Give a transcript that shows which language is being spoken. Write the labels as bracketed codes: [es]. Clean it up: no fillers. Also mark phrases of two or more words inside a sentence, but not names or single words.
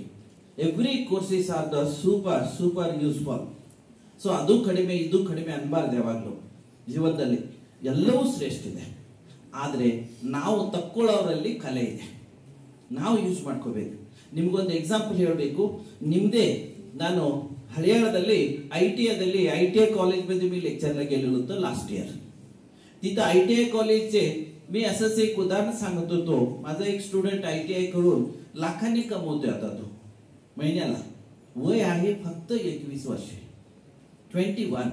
[en] every courses are the super useful. [kn] ಸೊ ಅದು ಕಡಿಮೆ ಇದು ಕಡಿಮೆ ಅನ್ಬಾರ್ದು. ಯಾವಾಗಲೂ ಜೀವನದಲ್ಲಿ ಎಲ್ಲವೂ ಶ್ರೇಷ್ಠ ಇದೆ. ಆದರೆ ನಾವು ತಕ್ಕೊಳ್ಳೋರಲ್ಲಿ ಕಲೆ ಇದೆ, ನಾವು ಯೂಸ್ ಮಾಡ್ಕೋಬೇಕು. ನಿಮ್ಗೊಂದು ಎಕ್ಸಾಂಪಲ್ ಹೇಳಬೇಕು. ನಿಮ್ದೇ ನಾನು हरियाणाದಲ್ಲಿ [mr] ITI कॉलेजमध्ये मी लेक्चरला गेलेलो होतो [en] last year. [mr] तिथं ITI कॉलेजचे मी असंच एक उदाहरण सांगत होतो. माझा एक स्टुडंट ITI करून लाखांनी कमवतोय आता तो महिन्याला. वय आहे फक्त 21 वर्ष, 21.